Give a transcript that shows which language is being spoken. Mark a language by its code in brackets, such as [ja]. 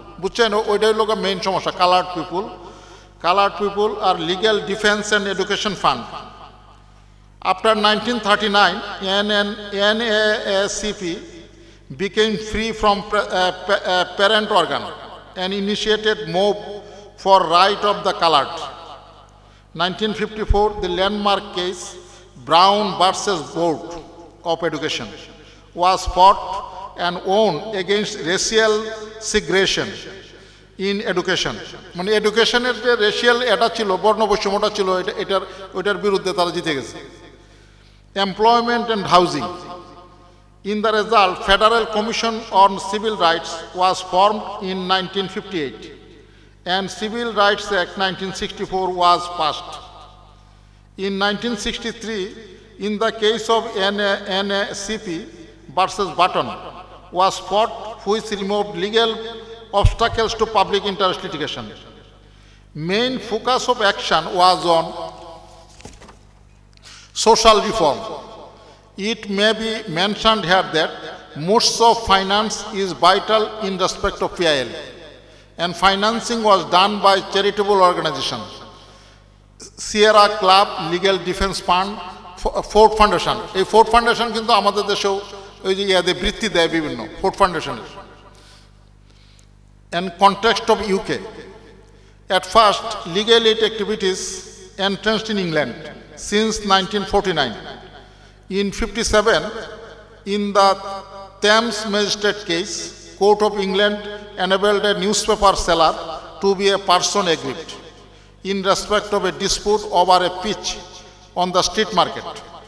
[bn] বুঝছেন, ওইটাই লোক মেইন সমস্যা, coloured people. [en] Colored people are Legal Defense and Education Fund. After 1939, NAACP became free from parent organ and initiated move for right of the colored. 1954, the landmark case Brown versus Board of Education was fought and won against racial segregation in education. [bn] মানে এডুকেশনের যে racial এটা ছিল, বর্ণ বৈষম্যটা ছিল, ওইটার বিরুদ্ধে তারা জিতে গেছে। [en] Employment and housing. In the result, Federal Commission on Civil Rights was formed in 1958 and Civil Rights Act 1964 was passed. In 1963, in the case of NAACP versus Button was fought, which removed legal obstacles to public interest litigation. Main focus of action was on social reform. It may be mentioned here that most of finance is vital in respect of PIL, and financing was done by charitable organizations. Sierra Club, Legal Defense Fund, Ford Foundation. [bn] এই Ford foundation কিন্তু আমাদের দেশেও ওই যে ইয়াদের বৃত্তি দেয় বিভিন্ন, Ford ফাউন্ডেশনের। [en] And context of UK. At first, legal aid activities entrenched in England since 1949. In 57, in the Thames Magistrate case, Court of England enabled a newspaper seller to be a person aggrieved in respect of a dispute over a pitch on the street market.